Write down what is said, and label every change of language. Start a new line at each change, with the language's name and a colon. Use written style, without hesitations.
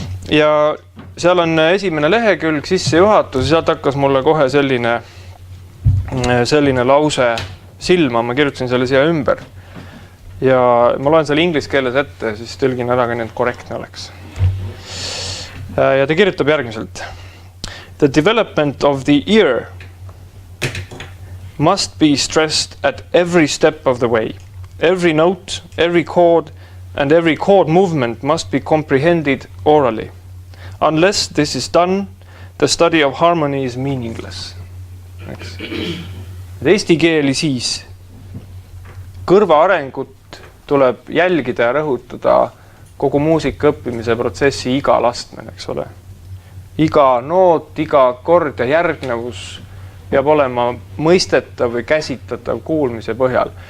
Estonian: Ja seal on esimene lehekülg, sissejuhatus ja sealt hakkas mulle kohe selline lause silma, ma kirjutasin selle siia ümber. Ja ma loen selle inglise keeles ette, siis tõlgin ära ka nii, et korrektne oleks. Ja ta kirjutab järgmiselt.
English: The development of the ear must be stressed at every step of the way. Every note, every chord, and every chord movement must be comprehended orally. Unless this is done, the study of harmony is meaningless.
Estonian: Eesti keeli siis kõrva arengut tuleb jälgida ja rõhutada kogu muusika õppimise protsessi igal astmel, eks ole. Iga noot, iga kord ja järgnevus peab olema mõistetav või käsitletav kuulmise põhjal.